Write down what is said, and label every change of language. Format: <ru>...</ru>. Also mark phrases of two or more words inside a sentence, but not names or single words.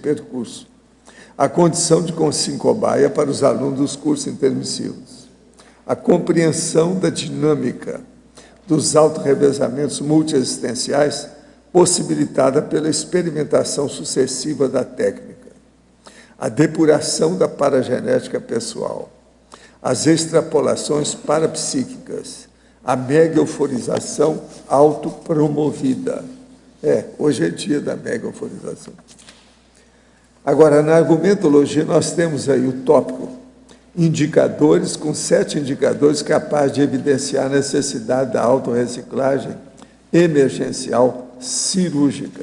<pt>percurso, a condição de consim-cobaia para os alunos dos cursos intermissivos, a compreensão da dinâmica dos autorrevezamentos multiexistenciais possibilitada pela experimentação sucessiva da técnica, a depuração da paragenética pessoal, as extrapolações parapsíquicas, a mega euforização autopromovida. Hoje é dia da mega euforização. Agora, na argumentologia, nós temos aí o tópico indicadores, com 7 indicadores capazes de evidenciar a necessidade da autorreciclagem emergencial cirúrgica.</pt>